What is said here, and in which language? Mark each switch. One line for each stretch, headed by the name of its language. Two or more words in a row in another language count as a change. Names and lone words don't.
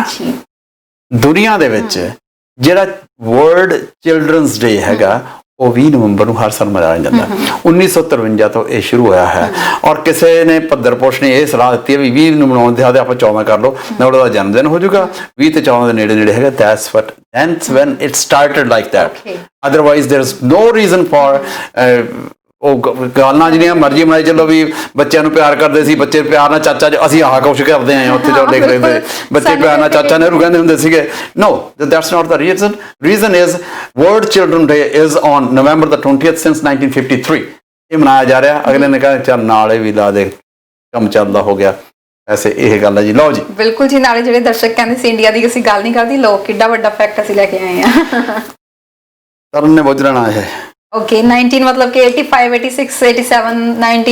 Punjabi: ਦੁਨੀਆ ਦੇ ਵਿੱਚ ਜਿਹੜਾ ਵਰਲਡ ਚਿਲਡਰਨਸ ਡੇ ਹੈਗਾ ਉਹ 20 ਨਵੰਬਰ ਨੂੰ ਹਰ ਸਾਲ ਮਨਾਇਆ ਜਾਂਦਾ। 1953 ਤੋਂ ਇਹ ਸ਼ੁਰੂ ਹੋਇਆ ਹੈ। ਔਰ ਕਿਸੇ ਨੇ ਭੱਦਰਪੁਸ਼ ਨੇ ਇਹ ਸਲਾਹ ਦਿੱਤੀ ਹੈ ਵੀ 20 ਨੂੰ ਮਨਾਉਣ ਦੇ ਆਪਾਂ 14 ਕਰ ਲਓ, ਨਹਿਰੂ ਦਾ ਜਨਮ ਦਿਨ ਹੋ ਜਾਊਗਾ। 20 ਤੇ 14 ਦੇ ਨੇੜੇ ਹੈਗਾ।
English: That's when it started like that. Otherwise there is no reason for
Punjabi: ਉਹ ਗੱਲਾਂ ਜਿਹੜੀਆਂ ਮਰਜ਼ੀ ਬਣਾਈ ਚੱਲੋ ਵੀ ਬੱਚਿਆਂ ਨੂੰ ਪਿਆਰ ਕਰਦੇ ਸੀ, ਬੱਚੇ ਪਿਆਰ ਨਾਲ ਚਾਚਾ, ਅਸੀਂ ਆਹ ਕੁਛ ਕਰਦੇ ਆਏ ਉੱਥੇ ਜੋ ਲਿਖ ਰਹੇ ਹੁੰਦੇ ਬੱਚੇ ਪਿਆਰ ਨਾਲ ਚਾਚਾ ਨਹਿਰੂ ਕਹਿੰਦੇ ਹੁੰਦੇ ਸੀਗੇ।
English: No, that's not the reason. Reason is World Children Day is on November the 20th since 1953.
Punjabi: ਇਹ ਮਨਾਇਆ ਜਾ ਰਿਹਾ। ਅਗਲੇ ਨੇ ਕਹਿੰਦੇ ਚੱਲ ਨਾਲੇ ਵੀ ਲਾ ਦੇ, ਕੰਮ ਚੱਲਦਾ ਹੋ ਗਿਆ। ਐਸੇ ਇਹ ਗੱਲ ਹੈ ਜੀ। ਲਓ ਜੀ। ਬਿਲਕੁਲ ਜੀ। ਨਾਲੇ ਜਿਹੜੇ ਦਰਸ਼ਕ ਕਹਿੰਦੇ ਸੀ ਇੰਡੀਆ ਦੀ ਅਸੀਂ ਗੱਲ ਨਹੀਂ ਕਰਦੀ, ਲੋਕ ਕਿੱਡਾ ਵੱਡਾ ਫੈਕਟ ਅਸੀਂ ਲੈ ਕੇ ਆਏ ਆ। ਤਰਨ ਨੇ ਬੁੱਝਣਾ ਹੈ। ਓਕੇ 19 ਮਤਲਬ ਕਿ 85 86 87 90